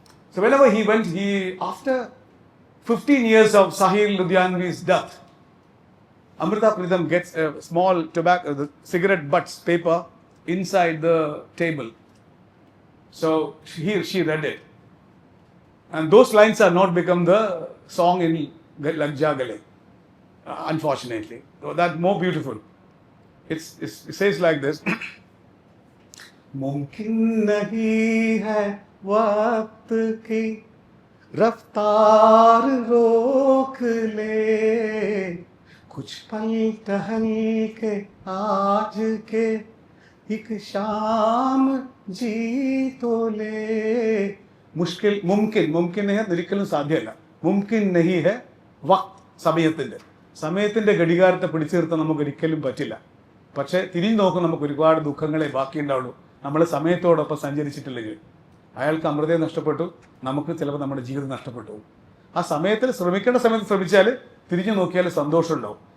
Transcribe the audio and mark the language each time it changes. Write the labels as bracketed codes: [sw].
[en] So, whenever he went, after 15 years of Sahir Ludhianvi's death, Amrita Pritam gets a small the cigarette butts paper inside the table. So she read it. And those lines are not become the song in Lagja Gale, unfortunately. So that's more beautiful. It says like this. [hi] मुमकिन नहीं है वक्त की रफ्तार रोक ले, कुछ पल टहल के आज के एक शाम जी तो ले. മുഷ്കിൽ മുംകിൻ है [ml] ഒരിക്കലും സാധ്യമല്ല. [hi] മുംകിൻ നഹി ഹെ വഖ്ത്, [ml] സമയത്തിന്റെ ഘടികാരത്തെ പിടിച്ചു നിർത്താൻ നമുക്ക് ഒരിക്കലും പറ്റില്ല. പക്ഷേ തിരിഞ്ഞു നോക്കും, നമുക്ക് ഒരുപാട് ദുഃഖങ്ങളെ ബാക്കിയുണ്ടാവുള്ളൂ നമ്മൾ സമയത്തോടൊപ്പം സഞ്ചരിച്ചിട്ടില്ലെങ്കിൽ. അയാൾക്ക് അമൃതയെ നഷ്ടപ്പെട്ടു, നമുക്ക് ചിലപ്പോൾ നമ്മുടെ ജീവിതം നഷ്ടപ്പെട്ടു. ആ സമയത്തിൽ ശ്രമിക്കേണ്ട സമയത്ത് ശ്രമിച്ചാൽ തിരിഞ്ഞു നോക്കിയാൽ സന്തോഷം ഉണ്ടാവും.